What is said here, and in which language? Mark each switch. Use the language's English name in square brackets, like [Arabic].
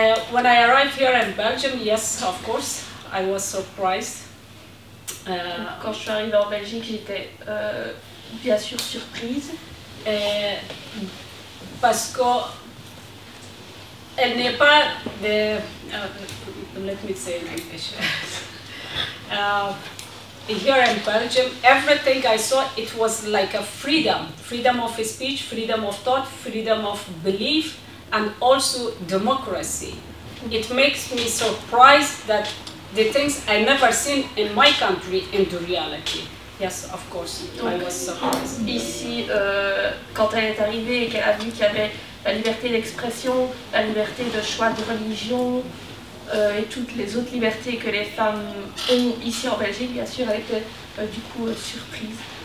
[English] When I arrived here in Belgium, yes, of course, I was surprised. [French] Quand je suis arrivée en Belgique, j'étais bien sûr surprise. Parce que elle n'est pas de... [English] let me say in English. Here in Belgium, everything I saw, it was like a freedom. Freedom of speech, freedom of thought, freedom of belief, and also democracy. It makes me surprised that the things I never seen in my country into reality. Yes, of course, I was surprised. [French] Ici, quand elle est arrivée et qu'elle a vu qu'il y avait la liberté d'expression, la liberté de choix de religion et toutes les autres libertés que les femmes ont ici en Belgique, bien sûr, elle était du coup surprise.